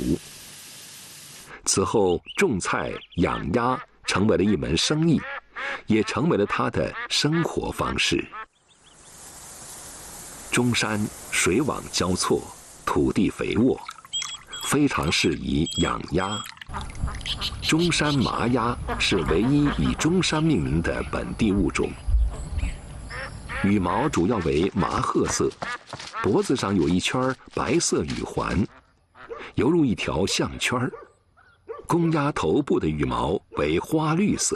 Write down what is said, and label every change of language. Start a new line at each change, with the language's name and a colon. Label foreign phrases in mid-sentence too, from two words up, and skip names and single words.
Chinese: 此後，種菜養鴨成為了一門生意，也成為了他的生活方式。中山水網交錯，土地肥沃，非常適宜養鴨。中山麻鴨是唯一以中山命名的本地物種。羽毛主要为麻褐色，脖子上有一圈白色羽环，犹如一条项圈。公鸭头部的羽毛为花绿色。